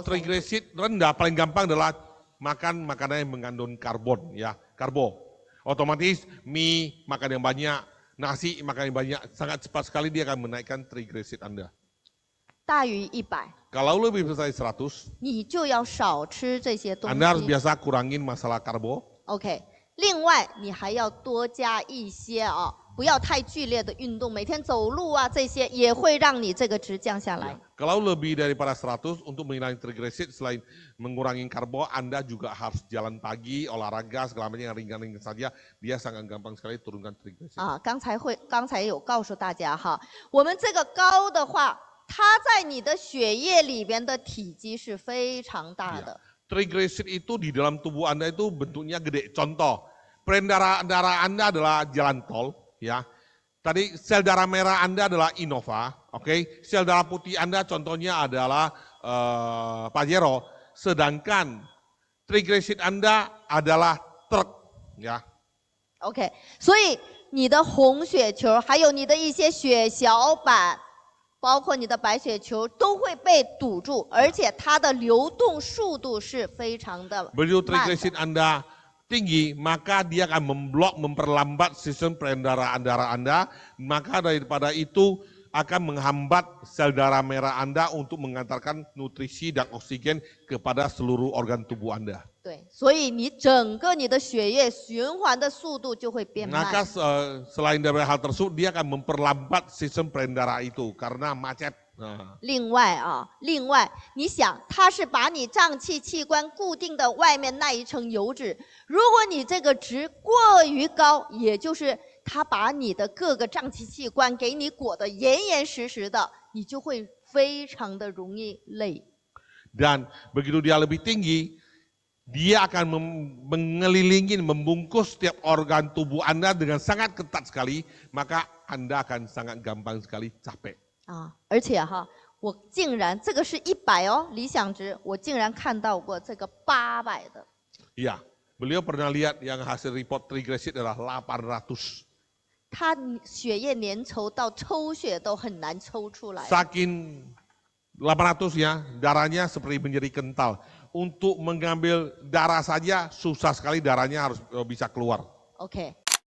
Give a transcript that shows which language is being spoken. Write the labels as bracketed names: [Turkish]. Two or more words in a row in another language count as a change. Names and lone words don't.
[Indonesian] Kalau triglycerid rendah, paling gampang adalah makan makanan yang mengandung karbon, ya, karbo. Otomatis mie makan yang banyak, nasi makan yang banyak, sangat cepat sekali dia akan menaikkan triglycerid Anda. [Chinese] 大于100。 [Indonesian] Kalau lebih besar 100, [Chinese] 你就要少吃这些东西。 [Indonesian] Anda harus biasa kurangin masalah karbo. [Chinese] OK， 另外你还要多加一些不要太剧烈的运动，每天走路啊这些也会让你这个值降下来。 [Indonesian] Kalau lebih daripada 100 untuk mengurangi triglycerid selain mengurangi karbo, Anda juga harus jalan pagi, olahraga segala macam yang ringan-ringan saja, dia sangat gampang sekali turunkan triglycerid. [Chinese] 刚才有告诉大家哈，我们这个高的话。它在你的血液里边的体积是非常大的。 [Indonesian] Triglycerid itu di dalam tubuh Anda itu bentuknya gede. Contoh, darah Anda adalah jalan tol, ya. Tadi sel darah merah Anda adalah Innova, oke. Sel darah putih Anda contohnya adalah Pajero, sedangkan triglycerid Anda adalah truk, ya. [Chinese] OK， 所以你的红血球还有你的一些血小板。包括你的白血球都会被堵住，而且它的流动速度是非常的慢。 [Indonesian] Begitu triglycerid Anda tinggi, maka dia akan memperlambat sistem peredaran darah Anda, maka daripada itu akan menghambat sel darah merah Anda untuk mengantarkan nutrisi dan oksigen kepada seluruh organ tubuh Anda. [Chinese] 对，所以你整个你的血液循环的速度就会变慢。 [Indonesian] Maka selain dari hal tersebut, dia akan memperlambat sistem peredaran itu karena macet. [Chinese] 另外，你想，它是把你脏器器官固定的外面那一层油脂，如果你这个值过于高，也就是它把你的各个脏器器官给你裹得严严实实的，你就会非常的容易累。 [Indonesian] Dan begitu dia lebih tinggi, dia akan mengelilingi, membungkus setiap organ tubuh Anda dengan sangat ketat sekali, maka Anda akan sangat gampang sekali capek. [Chinese] 而且哈，我竟然这个是100哦，理想值，我竟然看到过这个800的。 [Indonesian] Iya, beliau pernah lihat yang hasil report triglyceride adalah 800. [Chinese] 他血液粘稠到抽血都很难抽出来。 [Indonesian] Saking 800-nya, darahnya seperti menjadi kental. Untuk mengambil darah saja susah sekali, darahnya harus bisa keluar. OK。